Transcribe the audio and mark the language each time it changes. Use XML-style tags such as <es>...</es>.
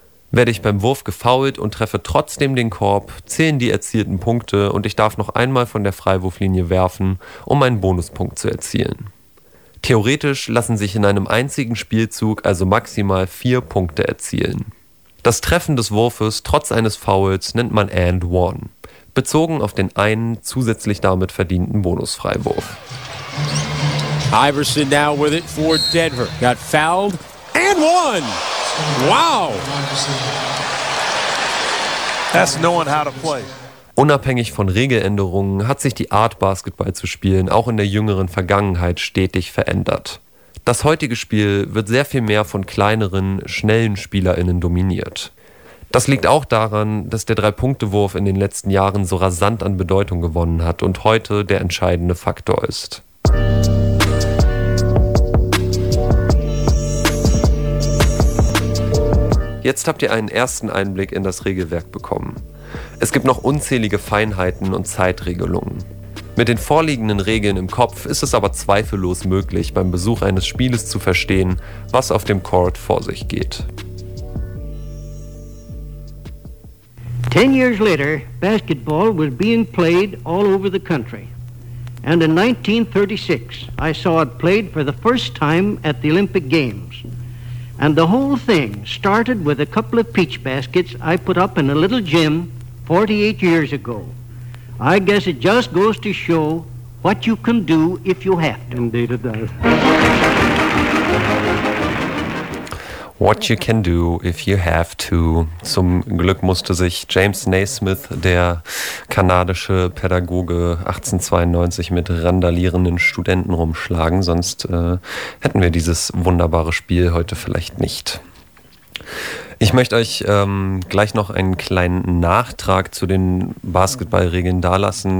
<de>Werde ich beim Wurf gefoult und treffe trotzdem den Korb, zählen die erzielten Punkte und ich darf noch einmal von der Freiwurflinie werfen, um einen Bonuspunkt zu erzielen. Theoretisch lassen sich in einem einzigen Spielzug also maximal 4 Punkte erzielen. Das Treffen des Wurfes trotz eines Fouls nennt man And One, bezogen auf den einen zusätzlich damit verdienten Bonusfreiwurf.</de> <en>Iverson now with it for Denver. Got fouled and one. Wow. That's knowing how to play.</en> <de>Unabhängig von Regeländerungen hat sich die Art, Basketball zu spielen, auch in der jüngeren Vergangenheit stetig verändert. Das heutige Spiel wird sehr viel mehr von kleineren, schnellen SpielerInnen dominiert. Das liegt auch daran, dass der Drei-Punkte-Wurf in den letzten Jahren so rasant an Bedeutung gewonnen hat und heute der entscheidende Faktor ist. Jetzt habt ihr einen ersten Einblick in das Regelwerk bekommen. Es gibt noch unzählige Feinheiten und Zeitregelungen. Mit den vorliegenden Regeln im Kopf ist es aber zweifellos möglich, beim Besuch eines Spieles zu verstehen, was auf dem Court vor sich geht.</de> <en>10 years later, basketball was being played all over the country. And in 1936, I saw it played for the first time at the Olympic Games. And the whole thing started with a couple of peach baskets I put up in a little gym 48 years ago. I guess it just goes to show what you can do if you have to. Indeed it does. What you can do if you have to.</en> <de>Zum Glück musste sich James Naismith, der kanadische Pädagoge, 1892 mit randalierenden Studenten rumschlagen, sonst hätten wir dieses wunderbare Spiel heute vielleicht nicht. Ich möchte euch gleich noch einen kleinen Nachtrag zu den Basketballregeln dalassen.</de>